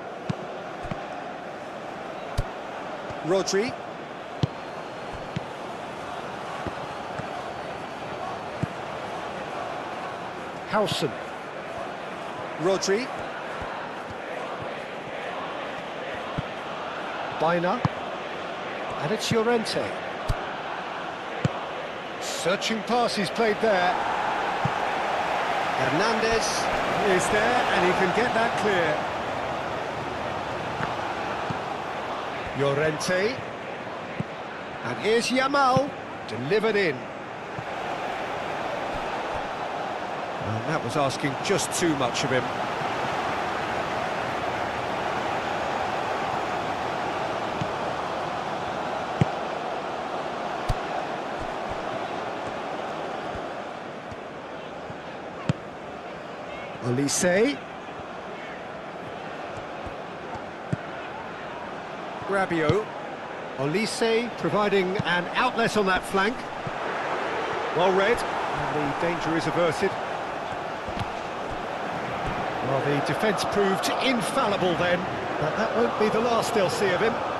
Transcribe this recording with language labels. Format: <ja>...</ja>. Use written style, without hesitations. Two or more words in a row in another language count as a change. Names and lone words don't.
<en>Rodri. Howson. Rodri. Bina. And it's Llorente. Searching pass he's played there. Hernandez is there and he can get that clear. Llorente. And here's Yamal. Delivered in. And that was asking just too much of him. Olise. Rabiot. Olise providing an outlet on that flank. Well read, and the danger is averted. Well, the defence proved infallible then, but that won't be the last they'll see of him.</en>